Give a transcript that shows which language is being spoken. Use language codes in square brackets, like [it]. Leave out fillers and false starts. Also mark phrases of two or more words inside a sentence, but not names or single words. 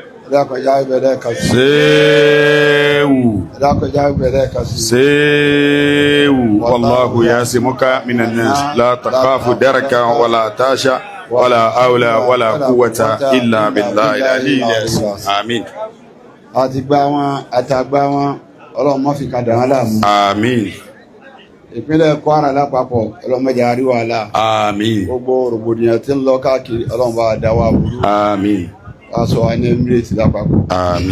[yo] dákọjá ìbẹ̀rẹ̀ kan sí. Sewu. dákọjá ìbẹ̀rẹ̀ kan sí. Sewu. [ar] والله يعصمك من الناس لا تخاف دركا ولا تخشى ولا حول ولا قوة إلا بالله العلي العظيم. [yo] Amin. àti gbá wọn àtàgbà wọn ọlọ́run má fi kan dà wọ́n láàmú. Amin. ìpínlẹ̀ Kwara lápapọ̀ ọlọ́run má jẹ́ á rí wàhálà. Amin. gbogbo rògbòdìyàn tí ń lọ káàkiri ọlọ́run bá dá wa burú. Amin. wàá sọ wa ní Emirates lápapọ̀. Amin.